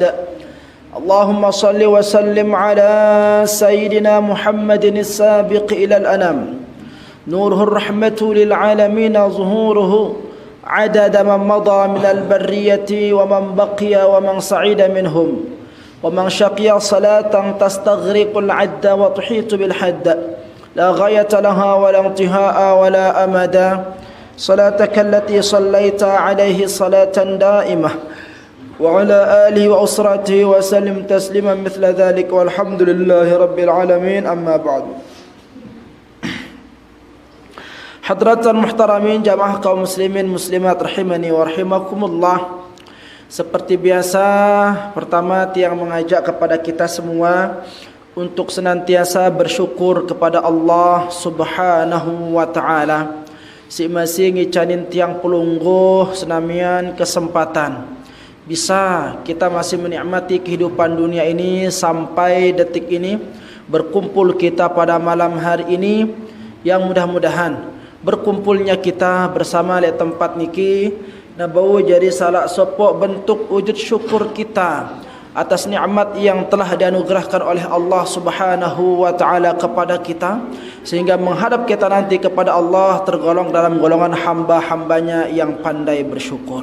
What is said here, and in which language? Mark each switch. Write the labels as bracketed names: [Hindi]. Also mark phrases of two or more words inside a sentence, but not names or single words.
[Arabic] اللهم صل وسلم على سيدنا محمد السابق إلى الأنام، نوره الرحمة للعالمين ظهوره، عدد من مضى من البرية ومن بقي ومن صعد منهم، ومن شقي صلاة تستغرق العد وتحيط بالحد، لا غاية لها ولا انتهاء ولا أمدا. صلاتك التي صليت عليه صلاة دائمة وعلى آله وأسرته وسلم تسليما مثل ذلك والحمد لله رب العالمين. أما بعد. حضرات المحترمين [Indonesian] jamaah kaum muslimin muslimat [Arabic] رحمني ورحمكم الله. [Indonesian] Seperti biasa, pertama tiang mengajak kepada kita semua untuk senantiasa bersyukur kepada Allah [Arabic] سبحانه وتعالى. [Sasak] Si-masing icanin tiang pelungguh senamian kesempatan bisa kita masih menikmati kehidupan dunia ini sampai detik [Indonesian] ini, berkumpul kita pada malam hari ini, yang mudah-mudahan berkumpulnya kita bersama di tempat [Sasak] niki nabau [Indonesian] jadi salah sopok bentuk wujud syukur kita atas nikmat yang telah dianugerahkan oleh Allah [Arabic] سبحانه وتعالى [Indonesian] kepada kita, sehingga menghadap kita nanti kepada Allah tergolong dalam golongan hamba-hambanya yang pandai bersyukur.